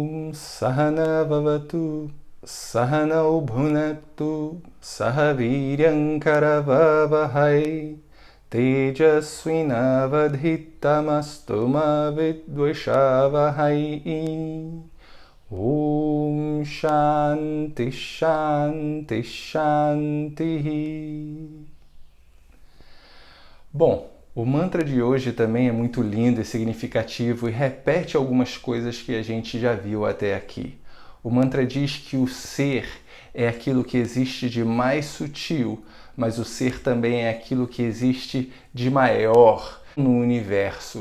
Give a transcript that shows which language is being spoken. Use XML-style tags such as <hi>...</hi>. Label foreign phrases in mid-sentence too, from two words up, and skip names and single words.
<sa>सहना ववतु सहनौ भुनक्तु सहवीर्यं करवावहै तेजस्विनावधीतमस्तु मा विद्विषावहै. ॐ शान्ति शान्ति शान्ति.</sa> <pt>Bom, o mantra de hoje também é muito lindo e significativo e repete algumas coisas que a gente já viu até aqui. O mantra diz que o ser é aquilo que existe de mais sutil, mas o ser também é aquilo que existe de maior no universo.</pt>